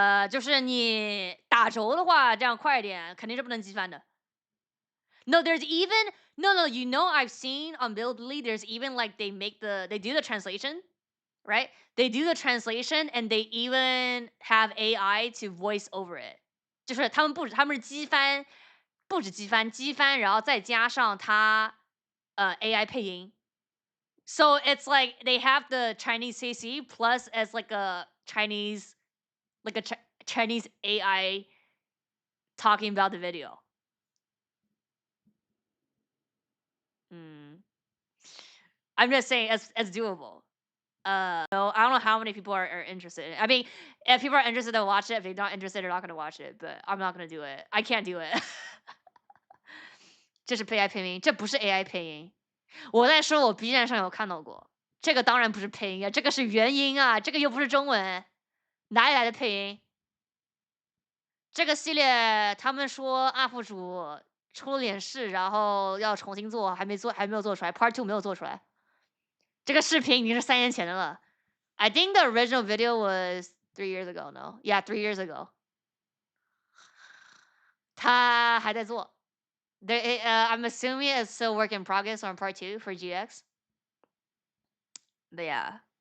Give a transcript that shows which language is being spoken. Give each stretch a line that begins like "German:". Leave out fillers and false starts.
Chinese: 就是你打轴的话，这样快一点，肯定是不能击翻的。
English: No, there's even no. I've seen on Bilibili, there's even like they do the translation, right? They do the translation and they even have AI to voice over it.
Chinese: 就是他们是击翻，不止击翻，然后再加上它AI 配音。
English: So it's like they have the Chinese CC plus as like a Chinese Chinese AI talking about the video. I'm just saying it's doable. No, I don't know how many people are interested. I mean, if people are interested, they'll watch it. If they're not interested, they're not gonna watch it. But I'm not gonna do it. I can't do it.
Chinese: 这是 AI 配音，这不是 AI 配音。我在说我 B 站上有看到过，这个当然不是配音啊，这个是原音啊，这个又不是中文，哪里来的配音？这个系列他们说 UP 主出了点事，然后要重新做，还没有做出来 ，Part 2没有做出来。这个视频已经是3年前的了。
English: I think the original video was 3 years ago. No, yeah, 3 years ago.
Chinese: 他还在做。
English: I'm assuming it's still work in progress on Part 2 for GX. But yeah.